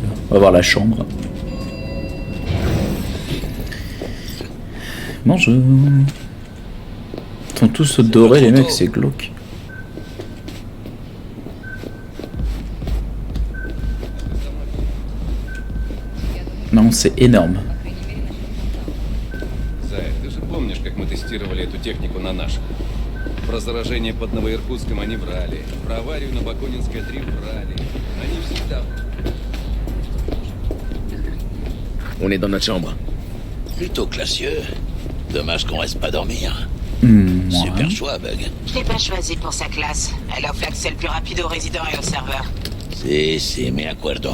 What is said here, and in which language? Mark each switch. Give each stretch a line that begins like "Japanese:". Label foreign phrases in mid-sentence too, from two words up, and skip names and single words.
French: On va voir la chambre. Bonjour. Ils sont tous dorés, les mecs, c'est glauque. Non, c'est énorme.
Russian: Зай, ты же помнишь, как мы тестировали эту технику на наших? Про заражение под Новоиркутском они врали. Про аварию на Бакунинской 3 врали. Они всегда...
French: On est dans notre chambre. Plutôt classieux. Dommage qu'on reste pas dormir. Ouais. Super choix, Bug. Je l'ai pas choisi pour sa classe. Elle offre l'accès le plus rapide aux résidents et aux serveurs.
Spanish: Si, me acuerdo.